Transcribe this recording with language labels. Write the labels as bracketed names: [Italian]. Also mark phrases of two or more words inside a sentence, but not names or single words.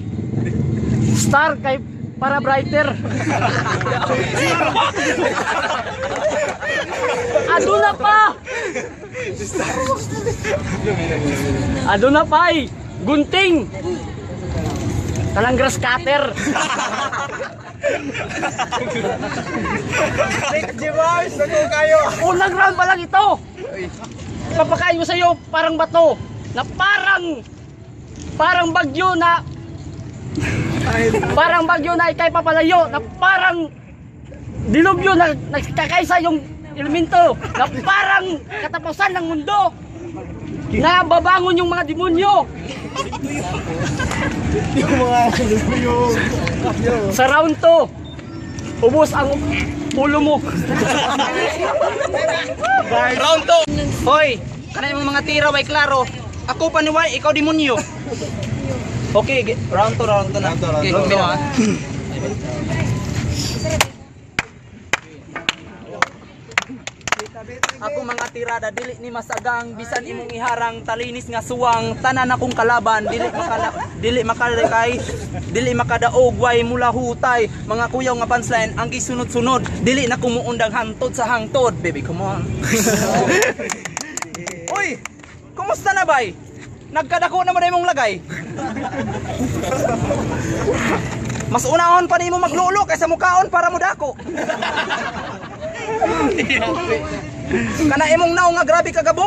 [Cebuano] Star kay para brighter. Aduna pa. Aduna pa ay gunting. [Filipino] Talang [English] grass cutter. [Filipino] Unang round pa lang ito. Papakain ko sa iyo parang bato na parang bagyo na ikay papalayo na parang dilubyo na nagkakaisa yung elemento na parang katapusan ng mundo na babangon yung mga demonyo. Sa round 2 ubos ang ulo mo. [English] Round 2. [Cebuano] Hoy, kanay mo mga tira way klaro. Ako paniway, ikaw demonyo. [Filipino] Okay, round 2 na. Okay, kumino. [Cebuano] Ako mga tirada dili ni masagang bisan imong iharang talinis nga suwang tanan akong kalaban dili makadaog way mula hutay mga kuyaw nga punchline ang gisunod-sunod dili na kumuundang hantod sa hangtod [English] baby come on. [Cebuano] Uy, kumusta na bay? Nagkadako na mo na imong lagay. Mas unahon pa nimo maglulo kaysa mukaon para mo dako. Kana imong naong nga grabe kagabok.